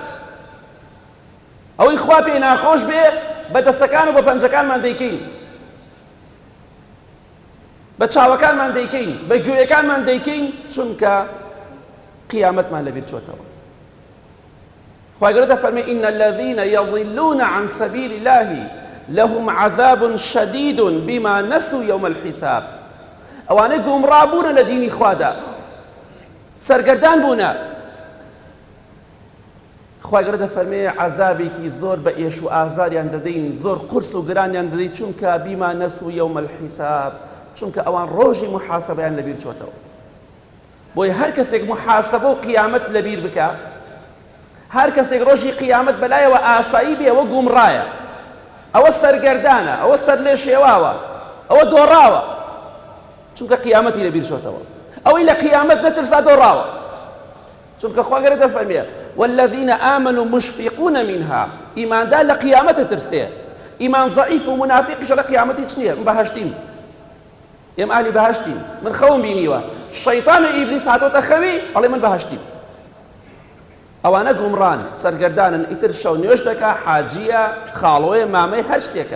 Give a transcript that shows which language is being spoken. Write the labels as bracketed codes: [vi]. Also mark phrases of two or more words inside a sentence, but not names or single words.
[ckb] ئەوەی خوا پێی ناخۆش بێ بە دەستەکان و بە پەنجەکانمان دەیکەین، بە چاوەکانمان دەیکەین، بە گوێیەکانمان دەیکەین، چونکە قیامەتمان لەبیر چۆتەوە. خوای گەورە دەفەرمێ [ar] ئین الذین یضلون عن سبیل الله لهم عذاب شدید بما نسوا يوم الحساب. [ckb] ئەوانەی گومڕابوونە لە دینی خوادا، سەرگەردان بوونە. خوای گەورە دەفەرمێ عەزابێکی زۆر بە ئێش و ئازاریان دەدەین، زۆر قورس و گرانیان دەدەین، چونکە [ar] بما نسوا يوم الحساب، [ckb] چونکە ئەوان ڕۆژی محاسبەیان لەبیر چۆتەوە. بۆیە هەر کەسێک محاسبە و قیامەت لەبیر بکە، هەر کەسێک ڕۆژی قیامەت بەلایەوە ئاسایی بێ، ئەوە گومڕایە، ئەوە سەرگەردانە، ئەوە سەر لێ شێواوە، ئەوە دۆڕاوە، چونکە قیامەتی لەبیر چۆتەوە. ئەوەی لە قیامەت نەترسا دۆڕاوە، چونکە خوا گەورە دەفەرمێ [ar] والذین آمنوا مشفقون منها. [ckb] ئیماندار لە قیامەتە ترسێ، ئیمان زەعیف و منافقیش لە قیامەتی چ نییە. من بەهەشتیم، ئێمە ئالی بەهەشتین، من خەوم بینیوە، شەیطان و ئیبلیس هاتۆتە خەوی، ئەڵێ من بەهەشتیم. ئەوانە گومڕان، سەرگەردانن، ئیتر شەو نوێژ دەکا، حاجیە، خاڵۆیە، مامەی، هەر شتێکە.